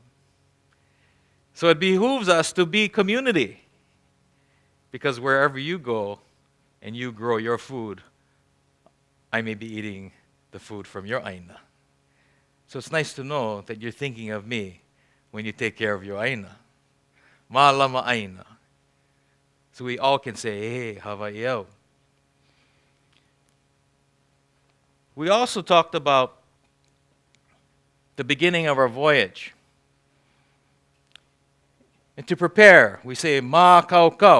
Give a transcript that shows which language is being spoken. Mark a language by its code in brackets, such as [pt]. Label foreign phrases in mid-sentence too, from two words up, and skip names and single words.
[en] So it behooves us to be community. Because wherever you go and you grow your food, I may be eating the food from your aina. So it's nice to know that you're thinking of me when you take care of your aina. [haw] Ma'alama aina. [en] So we all can say, hey, Hawaii'au. We also talked about the beginning of our voyage. And to prepare, we say [haw] ma kau kau.